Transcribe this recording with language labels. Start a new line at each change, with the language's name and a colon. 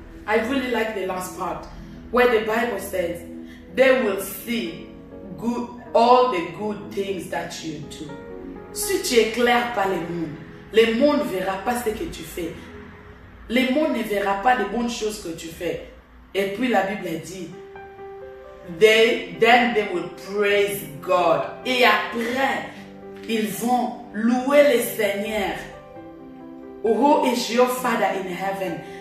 English: I really like the last part where the Bible says they will see all the good things that you do.
French: Si tu éclaires pas le monde ne verra pas ce que tu fais. Le monde ne verra pas les bonnes choses que tu fais. Et puis la Bible dit,
English: then they will praise God.
French: Et après, ils vont louer le Seigneur.
English: Who is your Father in heaven?